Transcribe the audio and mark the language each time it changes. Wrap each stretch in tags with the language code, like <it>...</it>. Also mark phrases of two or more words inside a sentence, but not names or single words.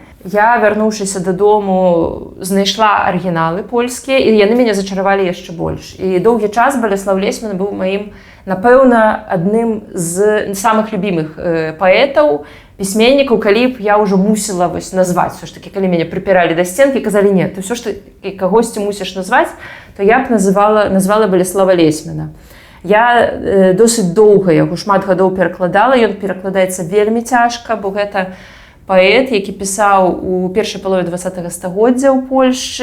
<be>Я, вярнуўшыся дадому, знайшла арыгіналы польскія, і яны мяне зачаравалі яшчэ больш. І доўгі час Баляслав Лесьмін быў маім напэўна, адным з самых любімых паэтаў, пісьменнікаў, калі б я ўжо мусіла назваць,</be> <ru>все ж таки,</ru> <be>калі мяне прыпіралі да сценкі, казалі,</be> <ru>нет, ты все ж таки</ru> <be>кагосьці мусіш назваць, то я б назвала Болеслава Лесьмана. Я досыць доўга яго шмат гадоў перакладала, ён перакладаецца вельмі цяжка, бо гэта паэт, які пісаў у першай палове 20-го стагоддзя ў Польшчы.</be>